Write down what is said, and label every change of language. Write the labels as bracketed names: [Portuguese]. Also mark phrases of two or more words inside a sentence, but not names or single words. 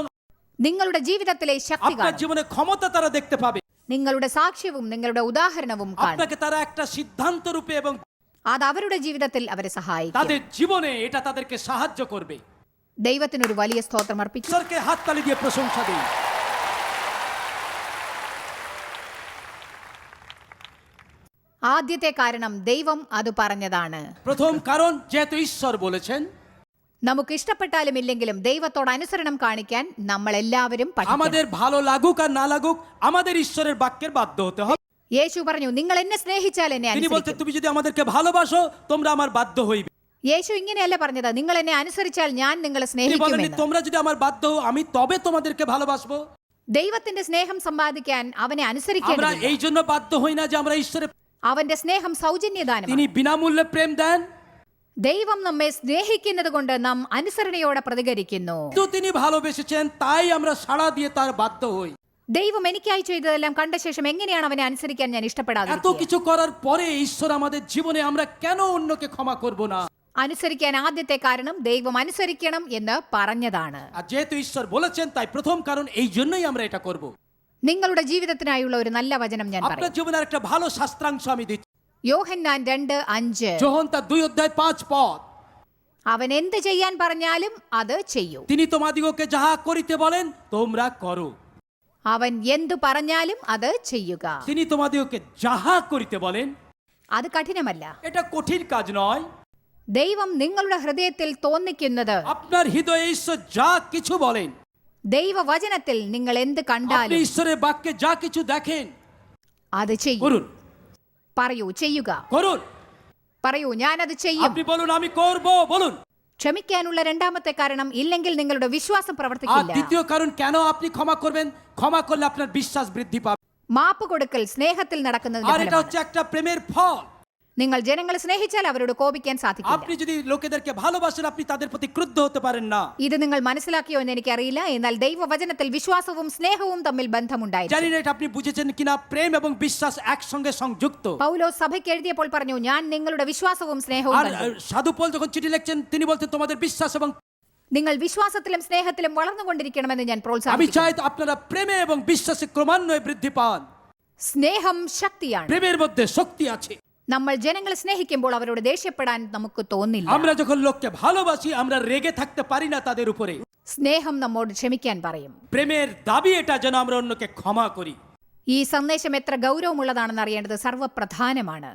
[Malayalam] നിങ്ങളുടെ ജീവിതത്തിലെ ശക്തി [Bangla] আপনার [Malayalam] കാണും. [Bangla] জীবনে ক্ষমতা তারা দেখতে পাবে। [Malayalam] നിങ്ങളുടെ സാക്ഷ്യവും നിങ്ങളുടെ ഉദാഹരണവും കാണും. [Bangla] আপনাকে তারা একটা সিদ্ধান্ত রূপে এবং [Malayalam] അത് അവരുടെ ജീവിതത്തിൽ അവരെ സഹായിക്കും. [Bangla] তাদের জীবনে এটা তাদেরকে সাহায্য করবে। [Malayalam] ദൈവത്തിനൊരു വലിയ സ്തോത്രം അർപ്പിച്ചു. [Bangla] ঈশ্বরকে হাততালি দিয়ে প্রশংসা দিন। [Malayalam] ആദ്യത്തെ കാരണം ദൈവം അത് പറഞ്ഞതാണ്. [Bangla] প্রথম কারণ যেহেতু ঈশ্বর বলেছেন, [Malayalam] നമുക്ക് ഇഷ്ടപ്പെട്ടാലും ഇല്ലെങ്കിലും ദൈവത്തോട് അനുസരണം കാണിക്കാൻ നമ്മൾ എല്ലാവരും പഠിക്കണം. [Bangla] আমাদের ভালো লাগুক আর না লাগুক আমাদের ঈশ্বরের বাক্যের বাধ্য হতে হবে। [Malayalam] യേശു പറഞ്ഞു നിങ്ങൾ എന്നെ സ്നേഹിച്ചാൽ എന്നെ [Bangla] তিনি বলতে [Malayalam] അനുസരിക്കും. [Bangla] তুমি যদি আমাদেরকে ভালোবাসো তোমরা আমার বাধ্য হইবে। [Malayalam] യേശു ഇങ്ങനെയല്ല പറഞ്ഞത് നിങ്ങൾ എന്നെ അനുസരിച്ചാൽ ഞാൻ നിങ്ങളെ [Bangla] তিনি বলেননি [Malayalam] സ്നേഹിക്കുമെന്ന്. [Bangla] তোমরা যদি আমার বাধ্য হও আমি তবে তোমাদেরকে ভালোবাসবো। [Malayalam] ദൈവത്തിന്റെ സ്നേഹം സമ്പാദിക്കാൻ അവനെ [Bangla] আমরা [Malayalam] അനുസരിക്കേണ്ടതില്ല. [Bangla] এই জন্য বাধ্য হই না যে আমরা ঈশ্বরের, [Malayalam] അവന്റെ স্നേഹം സൗജന്യദാനം. [Bangla] তিনি বিনামূল্যে প্রেম দেন, [Malayalam] ദൈവം നമ്മെ സ്നേഹിക്കുന്നത് കൊണ്ട് നാം അനുസരണയോടെ പ്രതികരിക്കുന്നു. [Bangla] কিন্তু তিনি ভালোবেসেছেন তাই আমরা সাড়া দিয়ে তার বাধ্য হই। [Malayalam] ദൈവം എനിക്കായി ചെയ്തതെല്ലാം കണ്ട ശേഷം എങ്ങനെയാണ് അവനെ അനുസരിക്കാൻ ഞാൻ [Bangla] এত [Malayalam] ഇഷ്ടപ്പെടാതിരിക്കുക? [Bangla] কিছু করার পরে ঈশ্বর আমাদের জীবনে আমরা কেন অন্যকে ক্ষমা করব না? [Malayalam] അനുസരിക്കാൻ ആദ്യത്തെ കാരണം ദൈവം അനുസരിക്കണം എന്ന് പറഞ്ഞതാണ്. [Bangla] আর যেহেতু ঈশ্বর বলেছেন তাই প্রথম কারণ এই জন্যই আমরা এটা করব। [Malayalam] നിങ്ങളുടെ ജീവിതത്തിനായുള്ള ഒരു നല്ല വചനം ഞാൻ [Bangla] আপনার [Malayalam] പറയാം. [Bangla] জীবনের একটা ভালো শাস্ত্রাংশ আমি দিচ্ছি। [Malayalam] യോഹന്നാൻ 2:5. [Bangla] যোহন তার 2:5 [Malayalam] അവൻ എന്ത് ചെയ്യാൻ പറഞ്ഞാലും അത് ചെയ്യൂ. [Bangla] তিনি তোমাদিগকে যাহা করিতে বলেন তোমরা করো। [Malayalam] അവൻ എന്തു പറഞ്ഞാലും അത് ചെയ്യുക. [Bangla] তিনি তোমাদিগকে যাহা করিতে বলেন, [Malayalam] അത് കഠിനമല്ല. [Bangla] এটা কঠিন কাজ নয়। [Malayalam] ദൈവം നിങ്ങളുടെ ഹൃദയത്തിൽ തോന്നിക്കുന്നത്, [Bangla] আপনার হৃদয়ে ঈশ্বর যা কিছু বলেন, [Malayalam] ദൈവവചനത്തിൽ നിങ്ങൾ എന്ത് [Bangla] আপনি [Malayalam] കണ്ടാലും [Bangla] ঈশ্বরের বাক্যে যা কিছু দেখেন [Malayalam] അത് ചെയ്യൂ. [Bangla] করুন, [Malayalam] പറയൂ, ചെയ്യുക. [Bangla] করুন। [Malayalam] പറയൂ, ഞാനത് ചെയ്യും. [Bangla] আপনি বলুন আমি করব, বলুন। [Malayalam] ക്ഷമിക്കാനുള്ള രണ്ടാമത്തെ കാരണം, ഇല്ലെങ്കിൽ നിങ്ങളുടെ വിശ്വാസം [Bangla] আর [Malayalam] പ്രവർത്തിക്കില്ല. [Bangla] দ্বিতীয় কারণ কেন আপনি ক্ষমা করবেন, ক্ষমা করলে আপনার বিশ্বাস বৃদ্ধি পাবে। [Malayalam] മാപ്പ് കൊടുക്കൽ സ്നേഹത്തിൽ നടക്കുന്നതിന്റെ [Bangla] আর এটা [Malayalam] ഫലമാണ്. [Bangla] হচ্ছে একটা প্রেমের ফল। [Malayalam] നിങ്ങൾ ജനങ്ങളെ സ്നേഹിച്ചാൽ അവരോട് കോപിക്കാൻ സാധിക്കില്ല. [Bangla] আপনি যদি লোকেদেরকে ভালোবাসেন আপনি তাদের প্রতি ক্রুদ্ধ হতে পারেন না। [Malayalam] ഇത് നിങ്ങൾ മനസ്സിലാക്കിയോ എന്ന് എനിക്കറിയില്ല. എന്നാൽ ദൈവവചനത്തിൽ വിശ്വാസവും സ്നേഹവും തമ്മിൽ ബന്ധമുണ്ടായിരുന്നു. [Bangla] জানি না এটা আপনি বুঝেছেন কিনা, প্রেম এবং বিশ্বাস একসঙ্গে সংযুক্ত। [Malayalam] പൗലോസ് സഭയ്ക്ക് എഴുതിയപ്പോൾ പറഞ്ഞു, ഞാൻ നിങ്ങളുടെ വിശ്വാസവും സ്നേഹവും [Bangla] আর [Malayalam] കണ്ടു. [Bangla] সাধু পৌল যখন চিঠি লিখছেন তিনি বলতেন তোমাদের বিশ্বাস এবং, [Malayalam] നിങ്ങൾ വിശ്വാസത്തിലും സ്നേഹത്തിലും വളർന്നുകൊണ്ടിരിക്കണമെന്ന് ഞാൻ [Bangla] আমি [Malayalam] പ്രോത്സാഹിപ്പിക്കുന്നു. [Bangla] চাই আপনারা প্রেমে এবং বিশ্বাসে ক্রমান্বয়ে বৃদ্ধি পান। [Malayalam] സ്നേഹം ശക്തിയാണ്. [Bangla] প্রেমের মধ্যে শক্তি আছে। [Malayalam] നമ്മൾ ജനങ്ങളെ സ്നേഹിക്കുമ്പോൾ അവരോട് ദേഷ്യപ്പെടാൻ നമുക്ക് തോന്നില്ല. [Bangla] আমরা যখন লোককে ভালোবাসি আমরা রেগে থাকতে পারি না তাদের উপরে। [Malayalam] സ്നേഹം നമ്മോട് ക്ഷമിക്കാൻ പറയും. [Bangla] প্রেমের দাবি এটা যেন আমরা অন্যকে ক্ষমা করি। [Malayalam] ഈ സന്ദേശം എത്ര ഗൗരവമുള്ളതാണെന്ന് അറിയേണ്ടത് സർവ്വപ്രധാനമാണ്.